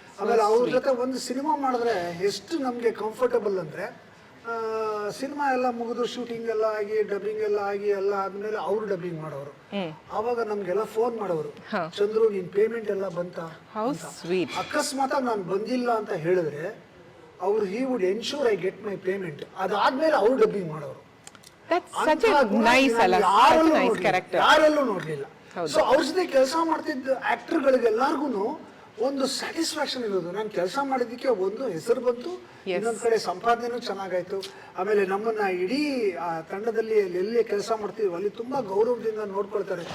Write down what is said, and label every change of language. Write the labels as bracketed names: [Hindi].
[Kannada] ಆಮೇಲೆ ಅವ್ರ ಜೊತೆ ಒಂದು ಸಿನಿಮಾ ಮಾಡಿದ್ರೆ ಎಷ್ಟು ನಮ್ಗೆ ಕಂಫರ್ಟಬಲ್ ಅಂದ್ರೆ ಸಿನಿಮಾ ಎಲ್ಲ ಮುಗಿದು ಶೂಟಿಂಗ್ ಎಲ್ಲ ಆಗಿ ಡಬ್ಬಿಂಗ್ ಎಲ್ಲ ಆಗಿ ಎಲ್ಲ ಆದ್ಮೇಲೆ ಅವ್ರು ಡಬ್ಬಿಂಗ್ ಮಾಡೋರು. ಆವಾಗ ನಮ್ಗೆಲ್ಲ ಫೋನ್ ಮಾಡೋರು, ಚಂದ್ರು ನಿನ್ ಪೇಮೆಂಟ್ ಎಲ್ಲ ಬಂತ? [English] How sweet. [Kannada] ಅಕಸ್ಮಾತ್ ನಾನು ಬಂದಿಲ್ಲ ಅಂತ ಹೇಳಿದ್ರೆ ಅವ್ರು [English] He would ensure I get my payment. [Kannada] ಅದಾದ್ಮೇಲೆ ಅವ್ರು ಡಬ್ಬಿಂಗ್ ಮಾಡೋರು. [English] That's such a nice [Kannada] ಅಲ್ಲ, [English] such a nice character. [Kannada] ಯಾರಲ್ಲೂ ನೋಡ್ಲಿಲ್ಲ. ಸೊ ಅವ್ರ ಜೊತೆ ಕೆಲಸ ಮಾಡ್ತಿದ್ದ ಆಕ್ಟರ್ಗಳಿಗೆಲ್ಲರಿಗೂ ಒಂದು ಸ್ಯಾಟಿಸ್ಫ್ಯಾಕ್ಷನ್ ಇರೋದು. ನಾನು ಕೆಲಸ ಮಾಡಿದ್ದಕ್ಕೆ ಒಂದು ಹೆಸರು ಬಂತು, ಇನ್ನೊಂದ್ ಕಡೆ ಸಂಪಾದನೆನೂ ಚೆನ್ನಾಗಾಯ್ತು. ಆಮೇಲೆ ನಮ್ಮನ್ನ ಇಡೀ ತಂಡದಲ್ಲಿ ಎಲ್ಲೇ ಕೆಲಸ ಮಾಡ್ತೀವಿ ಅಲ್ಲಿ ತುಂಬಾ ಗೌರವದಿಂದ ನೋಡ್ಕೊಳ್ತಾರೆ.